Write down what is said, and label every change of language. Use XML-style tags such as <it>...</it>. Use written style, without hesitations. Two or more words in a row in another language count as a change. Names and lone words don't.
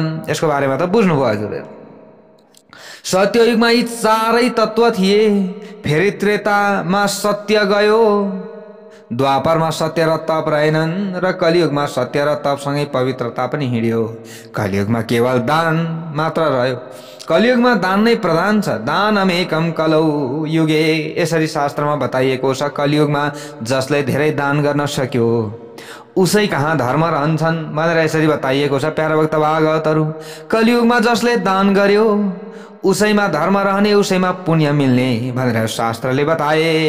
<ne>यसको बारेमा त बुझ्नुभयो हजुरले। सत्ययुगमा यी 4 तत्त्व थिए। फेरि त्रेतामा सत्य गयो। द्वापरमा सत्य र तप रहेनन् र कलियुगमा सत्य र तपसँगै पवित्रता पनि हिँड्यो। कलियुगमा केवल दान मात्र रह्यो। कलियुगमा दान नै प्रधान छ।</ne> <sa>दानमेकं कलौ युगे,</sa> <ne>यसरी शास्त्रमा बताइएको छ। कलियुगमा जसले धेरै दान गर्न सक्यो उसै कहाँ धर्म रहन्छन् भनेर यसरी बताइएको छ। प्यारा भक्त भागवतहरू, कलियुगमा जसले दान गर्यो उसैमा धर्म रहने उसैमा पुण्य मिल्ने भनेर शास्त्रले बताए।</ne>